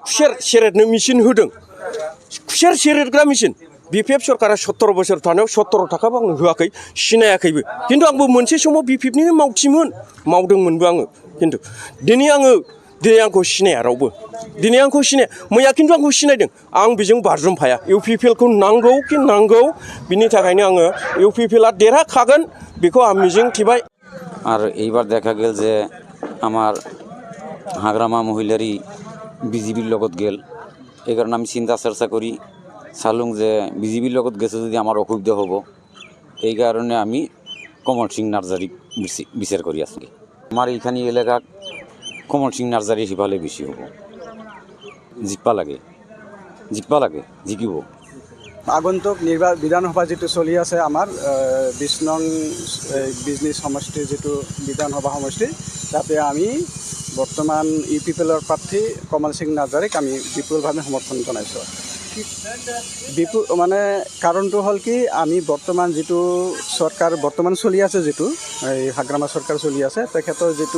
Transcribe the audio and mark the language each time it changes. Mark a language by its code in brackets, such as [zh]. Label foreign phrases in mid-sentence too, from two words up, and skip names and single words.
[brx] खुसेर सेरेटनो मेसिन होदों खुसेर सेरेटग्रा मेसिन बिपिएफ सरकारा 17 बोसोर थानायाव 17 थाखाबो आंनो होआखै सिनायाखैबो खिन्थु आंबो मोनसे समाव बिपिएफनिनो मावथिमोन मावदोंमोनबो आङो खिन्थु दिनै आंखौ सिनाया रावबो दिनै आंखौ सिनाया मैया खिन्थु आंखौ सिनायदों आं बेजों बाज्रुमफाया इउपिपिएलखौ नांगौ बिनि थाखायनो आङो इउपिपिएलआ देरहाखागोन बेखौ आं मिजिं थिबाय [as] আর এইবার দেখা গেল যে আমার হাগ্রামা মহিলারই বিজেপির লগত গেল এই কারণে আমি চিন্তা চর্চা করি চালুং যে বিজেপির লগত গেছে যদি আমার অসুবিধা হব এই কারণে আমি কমল সিং নার্জারি বিচার করি আজকে আমার এইখানে এলাকা কমল সিং নার্জারি সিফালে বেশি হব জিতবা লাগে জিকিব আগন্তুক বিধানসভা যেটো চলি আছে আমাৰ 20 নং বিজনেছ সমষ্টিৰ যেটো বিধানসভা সমষ্টি তাতে আমি বৰ্তমান ইউপিপিএলৰ প্ৰাৰ্থী কমল সিং নাৰ্জাৰীক আমি বিপুলভাৱে সমৰ্থন জনাইছোঁ মানে কাৰণটো হ'ল কি আমি বৰ্তমান যেটো চৰকাৰ বৰ্তমান চলি আছে যেটো এই হাগ্ৰামা চৰকাৰ চলি আছে তেখেতৰ যেটো